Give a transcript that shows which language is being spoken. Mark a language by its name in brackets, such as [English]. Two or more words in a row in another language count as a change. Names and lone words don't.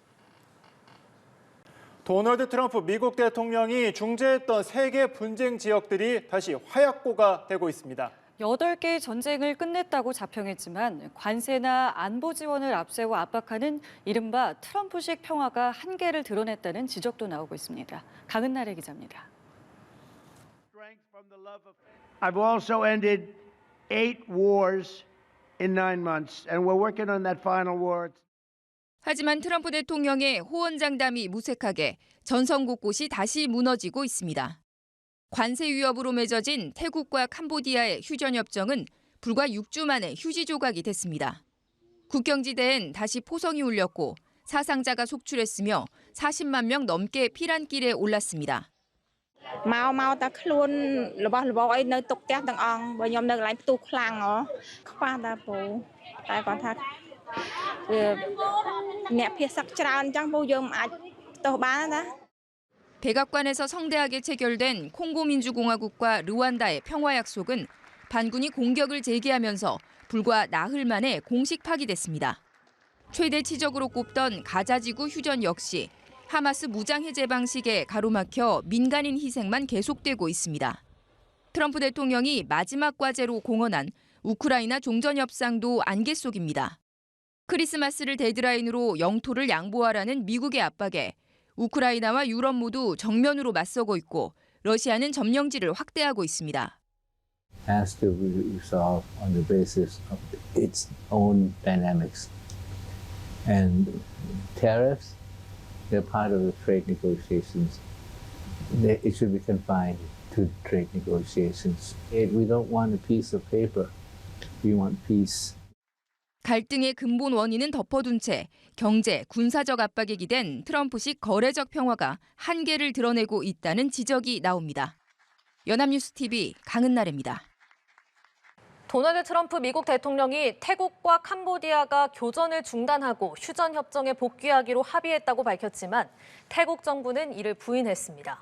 [Korean] 도널드 트럼프 미국 대통령이 중재했던 세계 분쟁 지역들이 다시 화약고가 되고 있습니다. 8개의 전쟁을 끝냈다고 자평했지만 관세나 안보 지원을 앞세워 압박하는 이른바 트럼프식 평화가 한계를 드러냈다는 지적도 나오고 있습니다. 강은나래 기자입니다. [English] I've also ended 8 wars in 9 months, and we're working on that final war. [Korean] 하지만 트럼프 대통령의 호언장담이 무색하게 전선 곳곳이 다시 무너지고 있습니다. 관세 위협으로 맺어진 태국과 캄보디아의 휴전 협정은 불과 6주 만에 휴지 조각이 됐습니다. 국경지대엔 다시 포성이 울렸고 사상자가 속출했으며 40만 명 넘게 피난길에 올랐습니다. [Khmer] មកតែខ្លួនរបស់របរអីនៅទុកផ្ទះទាំងអង្គបើខ្ញុំនៅកន្លែងផ្ទុះខ្លាំងខ្វះតែពូតែគាត់ថាអ្នកភៀសសឹកច្រើនអញ្ចឹងពូយើងមិនអាចផ្ទុះបានណា [Korean] 백악관에서 성대하게 체결된 콩고민주공화국과 르완다의 평화약속은 반군이 공격을 재개하면서 불과 나흘 만에 공식 파기됐습니다. 최대 치적으로 꼽던 가자지구 휴전 역시 하마스 무장해제 방식에 가로막혀 민간인 희생만 계속되고 있습니다. 트럼프 대통령이 마지막 과제로 공언한 우크라이나 종전협상도 안개 속입니다. 크리스마스를 데드라인으로 영토를 양보하라는 미국의 압박에 우크라이나와 유럽 모두 정면으로 맞서고 있고 러시아는 점령지를 확대하고 있습니다. [English] Has to be resolved on the basis of its own dynamics. And tariffs, they're part of the trade negotiations. It should be confined to trade negotiations. We don't want a piece of paper. We want peace. [Korean] 갈등의 근본 원인은 덮어둔 채 경제, 군사적 압박에 기댄 트럼프식 거래적 평화가 한계를 드러내고 있다는 지적이 나옵니다. 연합뉴스 TV 강은나래입니다. 도널드 트럼프 미국 대통령이 태국과 캄보디아가 교전을 중단하고 휴전 협정에 복귀하기로 합의했다고 밝혔지만 태국 정부는 이를 부인했습니다.